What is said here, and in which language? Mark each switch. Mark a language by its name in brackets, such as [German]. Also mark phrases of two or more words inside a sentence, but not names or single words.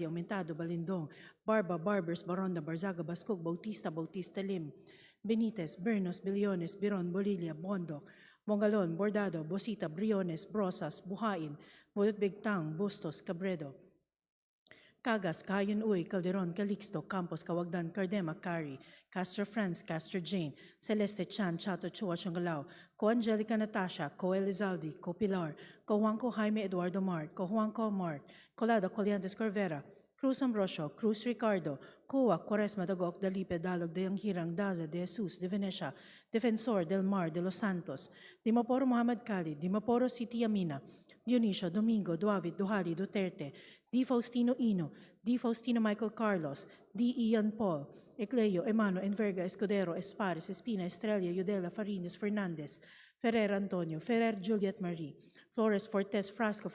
[English] Aumentado, Balindong, Barba, Barbers, Baronda, Barzaga, Bascog, Bautista, Bautista Lim, Benitez, Bernos, Biliones, Biron, Bolilia, Bondok, Bongalon, Bordado, Bosita, Briones, Brosas, Buhain, Budut Bigtang, Bustos, Cabredo, Cagas, Kayon Uy, Calderon, Calixto, Campos, Kawagdan, Cardema, Cari, Castro Franz, Castro Jane, Celeste Chan, Chato Chua, Chongalao, Co Angelica Natasha, Co Elizaldi, Co Pilar, Co Juanco Jaime Eduardo Mart, Co Juanco Mart, Colado Coliantes Corvera, Cruz Ambrosio, Cruz Ricardo, Coa, Quaresma Dagok, Dalipe, Dalog, De Anghirang, Daza, De Jesus, De Venecia, Defensor, Del Mar, De Los Santos, Dimaporo Muhammad Khalid, Dimaporo City Amina, Dionisio, Domingo, Duavid, Duhali, Duterte, D. Faustino Ino, D. Faustino Michael Carlos, D. Ian Paul, Ecleo, Emano, Enverga, Escudero, Espares, Espina, Estrella, Yudela, Farines, Fernandez, Ferrer Antonio, Ferrer Juliet Marie, Flores, Fortes, Frasco,